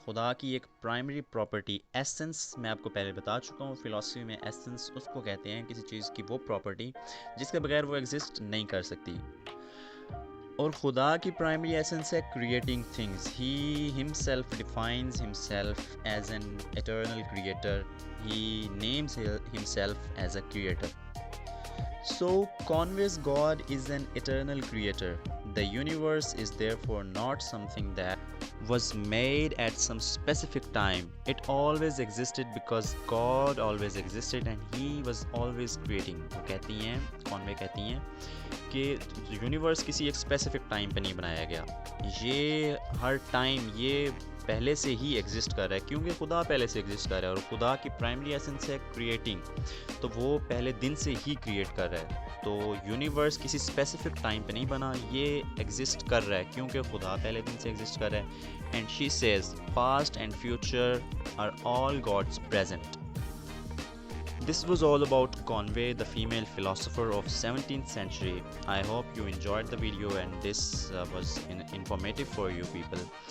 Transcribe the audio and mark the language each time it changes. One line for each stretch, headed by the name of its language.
Urdu: خدا کی ایک پرائمری پراپرٹی ایسنس, میں آپ کو پہلے بتا چکا ہوں فلاسفی میں ایسنس اس کو کہتے ہیں کسی چیز کی وہ پراپرٹی جس کے بغیر وہ ایگزسٹ نہیں کر سکتی. اور خدا کی پرائمری ایسنس ہے creating things.
English: He himself defines himself as an eternal creator. He names himself as a creator. So Conway's God is an eternal creator. The universe is therefore not something that was made at some specific time. It always existed because God always existed and he was always creating.
Urdu: وہ کہتی ہیں, کانوے کہتی ہیں کہ universe کسی ایک specific time پہ نہیں بنایا گیا, یہ ہر ٹائم یہ پہلے سے ہی ایگزسٹ کر رہا ہے, کیونکہ خدا پہلے سے ایگزسٹ کر رہا ہے, اور خدا کی پرائمری ایسنس ہے کریٹنگ, تو وہ پہلے دن سے ہی کریٹ کر رہا ہے. تو یونیورس کسی اسپیسیفک ٹائم پہ نہیں بنا, یہ ایگزسٹ کر رہا ہے کیونکہ خدا پہلے دن سے ایگزسٹ کر رہا ہے.
English: And she says past and future are all God's present. This was all about Conway, the female philosopher of 17th century. I hope you enjoyed the video and this was informative for you people.